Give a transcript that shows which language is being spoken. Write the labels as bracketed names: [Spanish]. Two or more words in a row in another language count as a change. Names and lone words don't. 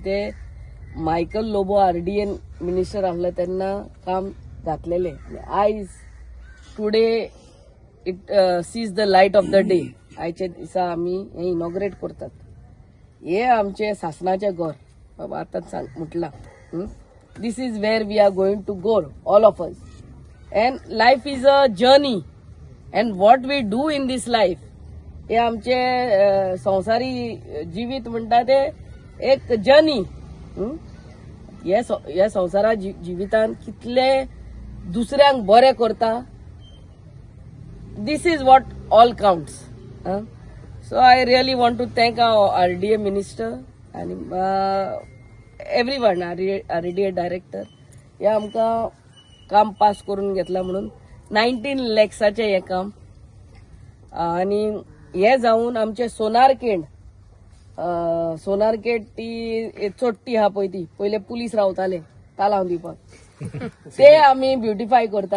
[Konkani] ते मायकल लोबो RDN मिनिस्टर आसले तेन्ना काम घातलेले. [English] आयज today it sees the light of the day. [Konkani] आयचे दिसा आमी हे इनॉग्रेट करतात. हे आमचे सासणाचे घर बाबा आतांच म्हटला. [English] This is where we are going to go all of us. and life is a journey and what we do in this life [Konkani] हे आमचे संवसारी जिवीत म्हणटा ते एक जर्नी. ह्या संवसारा जिवितान कितले दुसऱ्यांक बरें करता [English] this is what all counts. So I really want to thank our RDA minister and everyone, RDA director. [Konkani] हे आमकां काम पास करून घेतला म्हणून 19 लॅक्साचे हे काम. आणि हे जावन आमचे सोनारखेड ती चोट्टी हा पळय ती पयले पुलीस रावताले तालाव दिवपाक ते आमी ब्युटिफाय करता.